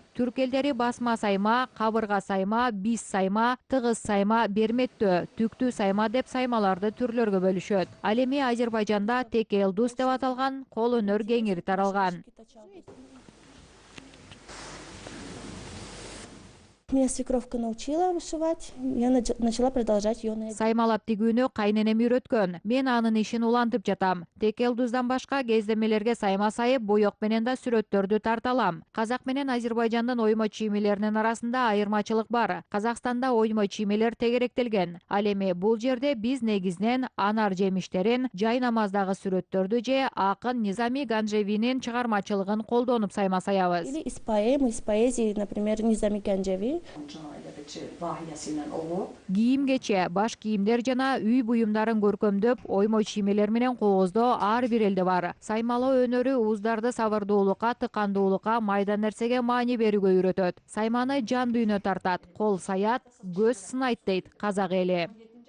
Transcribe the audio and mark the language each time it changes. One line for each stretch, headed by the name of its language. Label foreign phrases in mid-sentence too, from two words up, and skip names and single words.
Kyrgyz: Түрк элдери басма сайма, кабырга сайма, биз сайма, тыгыз сайма, берметтөө, түктүү сайма деп саймаларды түрлөргө бөлүшөт. Ал эми Азербайжанда тек элдус деп аталган кол өнөр кеңири таралган.
Russian: Меня свекровка научила вышивать, я начала продолжать ее на язык.
Kyrgyz: Саймалап тигүүнү кайненем үйрөткөн. Мен анын ишин улантып жатам. Текелдуздан башка кездемелерге сайма сайып, боек менен да сүрөттөрдү тарталам. Казак менен Азербайжандын оймо чиймелеринин арасында айырмачылык бар. Казакстанда оймо чиймелер тегеректелген. Ал эми бул жерде биз негизинен анар жемиштерин, жай намаздагы сүрөттөрдү же акын Низами Ганжевинин чыгармачылыгын колдонуп сайма саябыз.
Russian: Или из поэзии, например, Низами Ганжеви.
Kyrgyz: Кийим кече, баш кийимдер жана үй буюмдарын көркөмдөп, оймо чиймелер менен кооздоо ар бир элде бар. Саймалоо өнөрү уздарды сабырдуулукка, тыкандуулукка, майда нерсеге маани берүүгө үйрөтөт. Сайманы жан дүйнө тартат, кол саят, көз сынайт дейт казак эли.